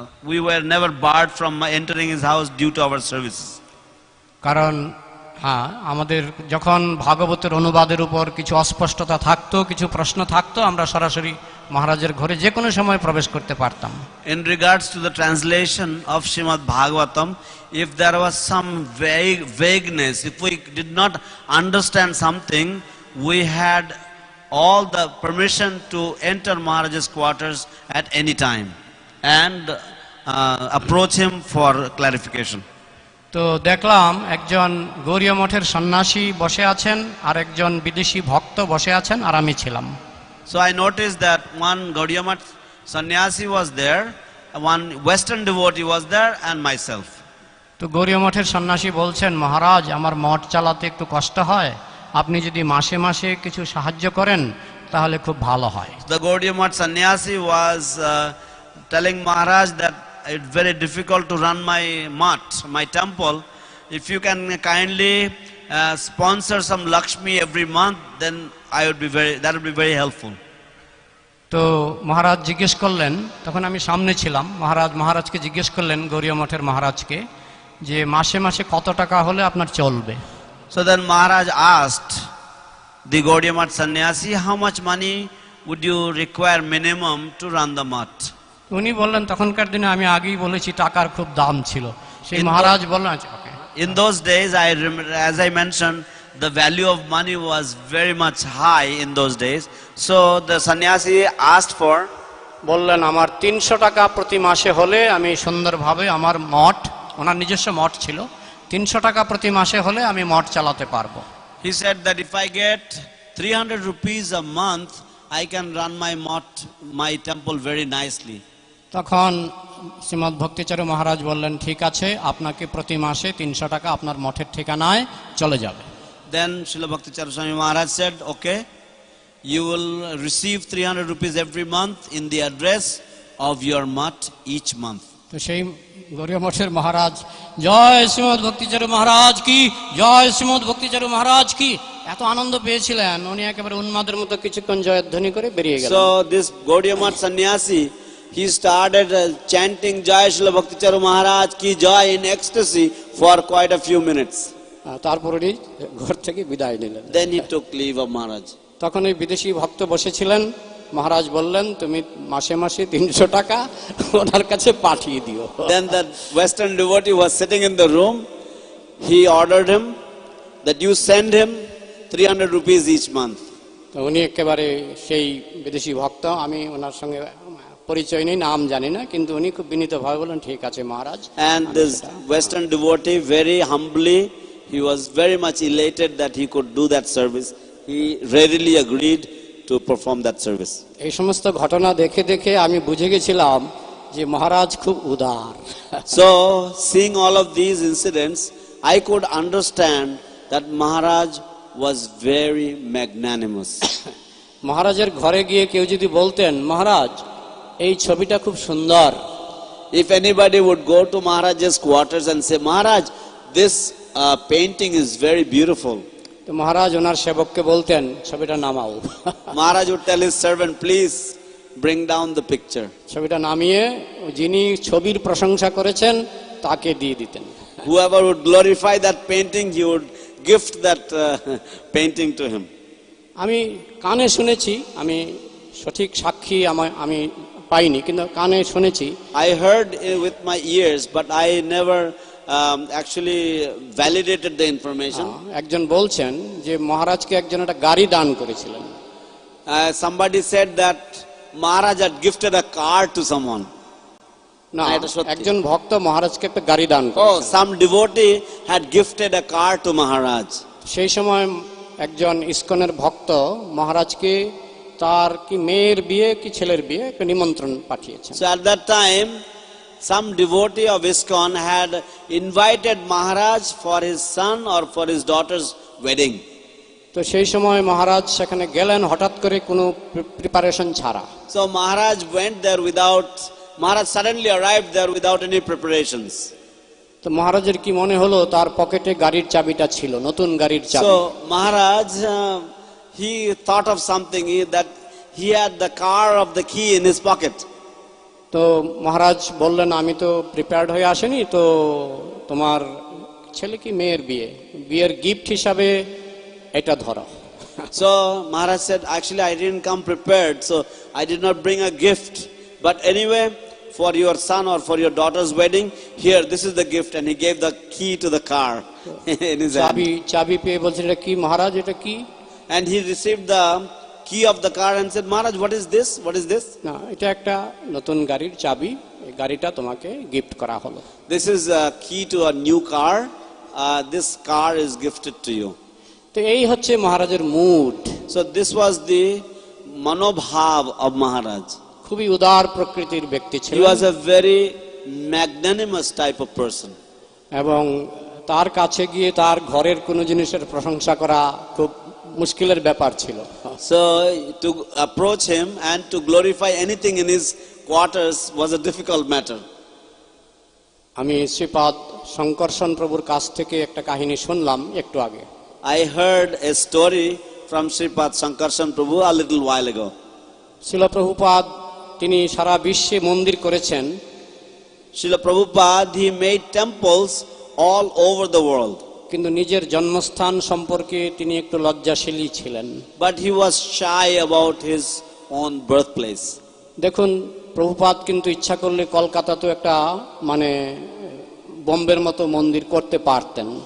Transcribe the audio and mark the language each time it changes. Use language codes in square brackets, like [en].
[en] we were never barred from entering his house due to our services. [bn] কারণ হ্যাঁ, আমাদের যখন ভাগবতের অনুবাদের উপর কিছু অস্পষ্টতা থাকতো, কিছু প্রশ্ন থাকতো, আমরা সরাসরি মহারাজের ঘরে যে কোনো সময় প্রবেশ করতে পারতাম। [en] In regards to the translation of Srimad Bhagavatam, if there was some vagueness, if we did not understand something, we had all the permission to enter Maharaj's quarters at any time. and approach him for clarification. [bn] তো দেখলাম একজন গৌড়ীয় মঠের সন্ন্যাসী বসে আছেন, আর একজন বিদেশি ভক্ত বসে আছেন, আর আমি ছিলাম। [en] So I noticed that one Gaudiya Math sannyasi was there, one Western devotee was there, and myself. [bn] তো গৌড়ীয় মঠের সন্ন্যাসী বলছেন, মহারাজ আমার মঠ চালাতে একটু কষ্ট হয়, আপনি যদি মাসে মাসে কিছু সাহায্য করেন তাহলে খুব ভালো হয়। [en] The Gaudiya Math sannyasi was telling Maharaj that it's very difficult to run my mat, my temple. If you can kindly sponsor some Lakshmi every month, then that would be very helpful. [bn] তো মহারাজ জিজ্ঞেস করলেন, তখন আমি সামনে ছিলাম, মহারাজকে জিজ্ঞেস করলেন গৌড়ীয় মঠের মহারাজকে, যে মাসে মাসে কত টাকা হলে আপনার চলবে? [en] So then Maharaj asked the Gaudiya Math sannyasi, how much money would you require minimum to run the mat? [bn] উনি বললেন, তখনকার দিনে আমি আগেই বলেছি টাকার খুব দাম ছিল। সেই মহারাজ বললেন, ওকে। [en] In those days, as I mentioned, the value of money was very much high in those days. So the sannyasi asked for, [bn] বললেন আমার 300 টাকা প্রতি মাসে হলে আমি সুন্দরভাবে আমার মঠ, ওনার নিজস্ব মঠ ছিল, 300 টাকা প্রতি মাসে হলে আমি মঠ চালাতে পারবো। [en] He said that if I get 300 rupees a month, I can run my temple very nicely. [bn] তখন শ্রীমৎ ভক্তিচারু মহারাজ বললেন, ঠিক আছে, আপনাকে প্রতি মাসে 300 টাকা আপনার মঠের ঠিকানায় চলে যাবে। [en] Then Srila Bhakti Charu Swami Maharaj said, okay, you will receive 300 rupees every month in the address of your mat each month. [bn] তো সেই গৌড়ীয় মঠের মহারাজ, জয় শ্রীমৎ ভক্তিচারু মহারাজ কি, জয় শ্রীমৎ ভক্তিচারু মহারাজ কি, এত আনন্দ পেয়েছিলেন, উনি একেবারে উন্মাদের মতো কিছুক্ষণ জয়ধ্বনি করে বেরিয়ে গেলেন। [en] So this Gaudiya Math sannyasi, he started chanting Jai Srila Bhakti Charu Maharaj ki Jai in ecstasy for quite a few minutes. [bn] তারপর উনি ঘর থেকে বিদায় নিলেন। [en] Then he took leave of Maharaj. [bn] তখন ওই বিদেশি ভক্ত বসেছিলেন, মহারাজ বললেন, তুমি মাসে মাসে 300 টাকা ওনার কাছে পাঠিয়ে দিও। [en] Then that Western devotee was sitting in the room. He ordered him that you send him 300 rupees each month. [bn] তো উনি একেবারে সেই বিদেশি ভক্ত, আমি ওনার সঙ্গে পরিচয় নেই, নাম জানি না, কিন্তু উনি খুব বিনীতভাবে বললেন, ঠিক আছে মহারাজ। [en] And this Western devotee very humbly, he was very much elated that he could do that service. He readily agreed to perform that service. [bn] এই সমস্ত ঘটনা দেখে দেখে আমি বুঝে গেছিলাম যে মহারাজ খুব উদার। [en] So seeing all of these incidents, I could understand that Maharaj was very magnanimous. [bn] মহারাজের ঘরে গিয়ে কেউ যদি বলতেন, মহারাজ এই ছবিটা খুব সুন্দর, [en] If anybody would go to Maharaj's quarters and say, Maharaj, this painting is very beautiful, [bn] তো মহারাজ ওনার সেবককে বলতেন, ছবিটা নামাও। [en] Maharaj would tell his servant, please bring down the picture. [bn] ছবিটা নামিয়ে যিনি ছবির প্রশংসা করেছেন তাকে দিয়ে দিতেন। [en] Whoever would glorify that painting, he would gift that painting to him. [bn] আমি কানে শুনেছি, আমি সঠিক সাক্ষী আমি পাইনি, কিন্তু কানে শুনেছি। [en] I heard with my ears, but I never actually validated the information. [bn] একজন বলছেন যে মহারাজকে একজন একটা গাড়ি দান করেছিলেন। [en] Somebody said that Maharaj had gifted a car to someone. [bn] না, একজন ভক্ত মহারাজকে একটা গাড়ি দান Oh, করেছেন। [en] some devotee had gifted a car to Maharaj. [bn] সেই সময় একজন ইসকনের ভক্ত মহারাজকে তার কি মেয়ের বিয়ে কি ছেলের বিয়ে একটা নিমন্ত্রণ পাঠিয়েছেন। [en] So at that time, some devotee of ISKCON had invited Maharaj for his son or for his daughter's wedding. [bn] তো সেই সময় মহারাজ সেখানে গেলেন হঠাৎ করে কোনো প্রিপারেশন ছাড়া। [en] So Maharaj went there Maharaj suddenly arrived there without any preparations. [bn] তো মহারাজের কি মনে হলো, তার পকেটে গাড়ির চাবিটা ছিল, নতুন গাড়ির চাবি। [en] So Maharaj, he thought of something, that he had the car of the key in his pocket. [bn] তো মহারাজ বললেন, আমি তো প্রিপেয়ার্ড হয়ে আসেনি, তো তোমার ছেলে কি মেয়ের বিয়ের গিফট হিসাবে এটা ধরো। [en] So Maharaj said, actually I didn't come prepared, so I did not bring a gift. But anyway, for your son or for your daughter's wedding, here, this is the gift. And he gave the key to the car in his hand. [bn] চাবি পেয়ে বলছেন, এটা কি মহারাজ, এটা কি? [en] And he received the key of the car and said, Maharaj, what is this? What is this? [bn] না, এটা একটা নতুন গাড়ির চাবি, গাড়িটা তোমাকে গিফট করা হলো। [en] This is a key to a new car. This car is gifted to you. [bn] তো এই হচ্ছে মহারাজের mood. [en] So this was the manobhav of Maharaj. [bn] খুবই উদার প্রকৃতির ব্যক্তি [en] He [bn] ছিলেন [en] was a very magnanimous type of person. [bn] এবং তার কাছে গিয়ে তার ঘরের কোনো জিনিসের প্রশংসা করা খুব মুশকিলের ব্যাপার ছিল। [en] So to approach him and to glorify anything in his quarters was a difficult matter. [bn] আমি শ্রীপাদ শঙ্করসন প্রভুর কাছ থেকে একটা কাহিনী শুনলাম একটু আগে। [en] I heard a story from Sripad Sankarshan Prabhu a little while ago. [bn] শিল প্রভুপাদ তিনি সারা বিশ্বে মন্দির করেছেন। [en] Srila Prabhupada, he made temples all over the world. [bn] কিন্তু নিজের জন্মস্থান সম্পর্কে তিনি একটু লজ্জাশীলই ছিলেন। [en] But he was shy about his own birthplace. [bn] দেখুন প্রভুপাদ কিন্তু ইচ্ছা করলে কলকাতাতেও একটা মানে বোম্বের মতো মন্দির করতে পারতেন।